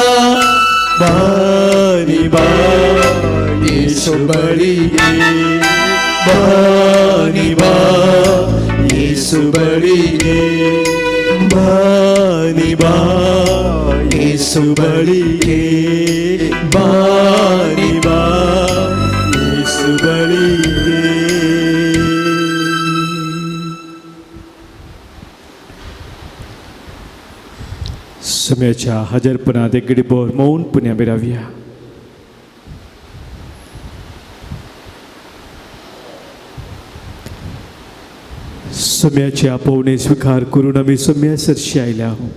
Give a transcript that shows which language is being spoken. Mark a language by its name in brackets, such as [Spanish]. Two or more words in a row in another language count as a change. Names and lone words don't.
[Kannada] ಬಾನಿ ಬಾ ಯೇಸು ಬಳಿಗೆ, ಬಾನಿ ಬಾ ಯೇಸು ಬಳಿಗೆ, ಬಾನಿ ಬಾ ಯೇಸು ಬಳಿಗೆ, ಬಾನಿ ಬಾ ಯೇಸು ಬಳಿಗೆ. [Konkani] सुम्याच्या हजरपणात एक घडीभर मौनपणे आमी रावया. सुम्याची आपोवणी स्वीकार करून आमी सुम्या सरशी आयल्या.